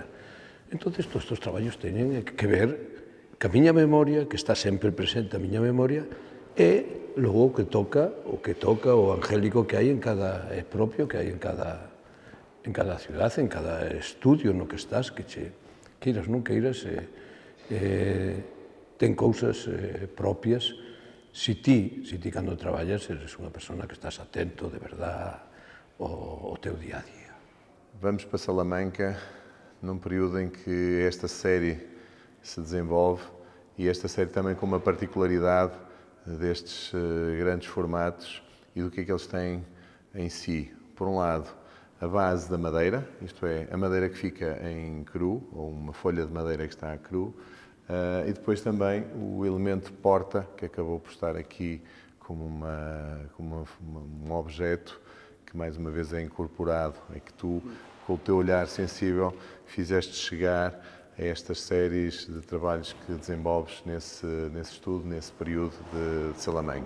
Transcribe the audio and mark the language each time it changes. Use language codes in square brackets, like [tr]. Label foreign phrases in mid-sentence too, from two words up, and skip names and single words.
[gl] Entón, todos estes traballos teñen que ver que a miña memoria, que está sempre presente a miña memoria, e logo o que toca o angélico que hai en cada propio, que hai en cada ciudad, en cada estudio no que estás, que queiras non queiras, ten cousas propias. Si ti cando traballas eres unha persona que estás atento [es] de verdad [gl] ao teu día a día. [pt] Vamos para Salamanca num período em que esta série se desenvolve e esta série também com uma particularidade destes grandes formatos e do que é que eles têm em si. Por um lado, a base da madeira, isto é, a madeira que fica em cru, ou uma folha de madeira que está a cru, e depois também o elemento porta, que acabou por estar aqui como um objeto que mais uma vez é incorporado, é que tu, com o teu olhar sensível, fizeste chegar a estas séries de trabalhos que desenvolves nesse estudo, nesse período de Salamanca.